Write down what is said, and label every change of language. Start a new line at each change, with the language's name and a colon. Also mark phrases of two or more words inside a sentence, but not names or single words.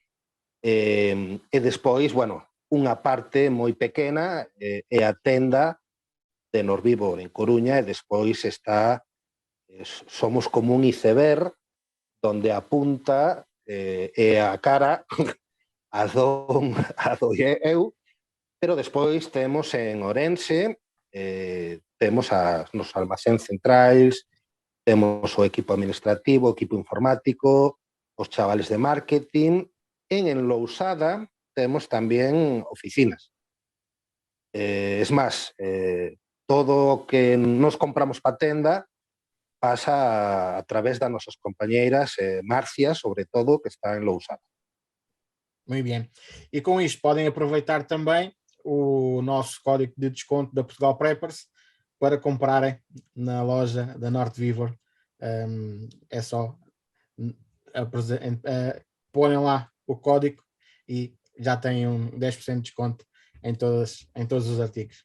Galician: e despois, bueno, unha parte moi pequena é a tenda de Norvívor en Coruña, e despois está, somos como un iceberg donde a punta é a cara a do eu, pero despois temos en Ourense, temos nos almacéns centrais, temos o equipo administrativo, o equipo informático, os chavales de marketing. En Lousada temos tamén oficinas. Es máis, todo o que nos compramos pa tenda pasa a través das nosas compañeiras, Marcia, sobre todo, que está en Lousada.
Portuguese: Muito bem. E com isto podem aproveitar também o nosso código de desconto da Portugal Preppers para comprarem na loja da Norte Vivor. É só põem lá o código e já têm 10% de desconto em todos os artigos.